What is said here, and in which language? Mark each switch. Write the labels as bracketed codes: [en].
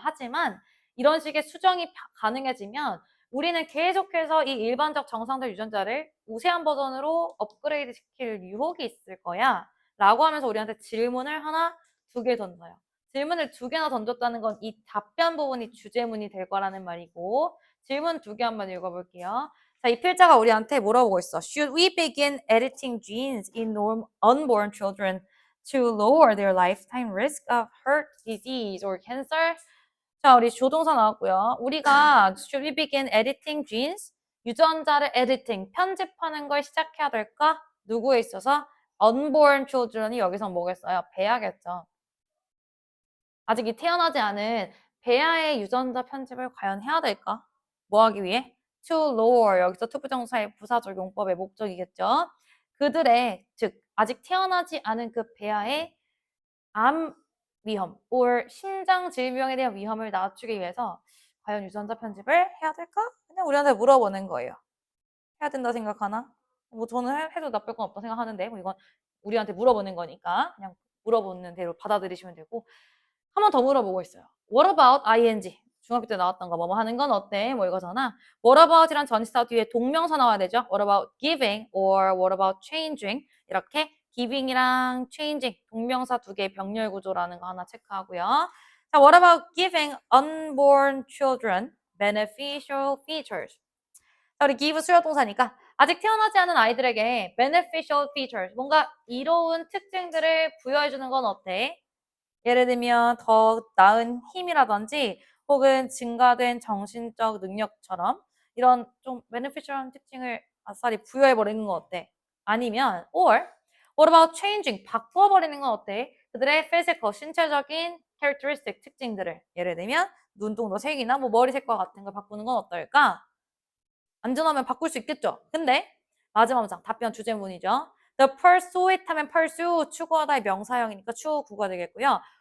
[ko] 하지만 이런 식의 수정이 가능해지면 우리는 계속해서 이 일반적 정상적 유전자를 우세한 버전으로 업그레이드 시킬 유혹이 있을 거야. 라고 하면서 우리한테 질문을 하나, 두 개 던져요. 질문을 두 개나 던졌다는 건 이 답변 부분이 주제문이 될 거라는 말이고 질문 두 개 한번 읽어볼게요. 자, 이 필자가 우리한테 물어보고 있어. [en] Should we begin editing genes in unborn children to lower their lifetime risk of heart disease or cancer? [ko] 자, 우리 조동사 나왔고요. 우리가 [en] should we begin editing genes? [ko] 유전자를 editing, 편집하는 걸 시작해야 될까? 누구에 있어서? [en] unborn children [ko] 이 여기서 뭐겠어요? 배아겠죠. 아직 이 태어나지 않은 배아의 유전자 편집을 과연 해야 될까? 뭐 하기 위해? [en] to lower, [ko] 여기서 투부정사의 부사적용법의 목적이겠죠. 그들의, 즉 아직 태어나지 않은 그 배아의 암 위험, or 심장 질병에 대한 위험을 낮추기 위해서 과연 유전자 편집을 해야 될까? 그냥 우리한테 물어보는 거예요. 해야 된다 생각하나? 뭐 저는 해도 나쁠 건 없다 생각하는데 뭐 이건 우리한테 물어보는 거니까 그냥 물어보는 대로 받아들이시면 되고 한 번 더 물어보고 있어요. [en] What about ing? [ko] 중학교 때 나왔던 거 뭐 하는 건 어때? 뭐 이거잖아. [en] What about [ko] 이란 전치사 뒤에 동명사 나와야 되죠. [en] What about giving or what about changing? [ko] 이렇게 giving이랑 changing 동명사 두 개의 병렬 구조라는 거 하나 체크하고요. [en] 자, what about giving unborn children beneficial features? [ko] 자, 우리 give 수요 동사니까 아직 태어나지 않은 아이들에게 [en] beneficial features, [ko] 뭔가 이로운 특징들을 부여해주는 건 어때? 예를 들면 더 나은 힘이라든지 혹은 증가된 정신적 능력처럼 이런 좀 beneficial한 특징을 아싸리 부여해버리는 건 어때? 아니면 [en] or what about changing? [ko] 바꾸어버리는 건 어때? 그들의 physical, 신체적인 characteristic, 특징들을 예를 들면 눈동자 색이나 뭐 머리색과 같은 걸 바꾸는 건 어떨까? 안전하면 바꿀 수 있겠죠. 근데 마지막 문장 답변 주제문이죠. [en] The pursuit [ko] 하면 pursue 추구하다의 명사형이니까 추구가 되겠고요.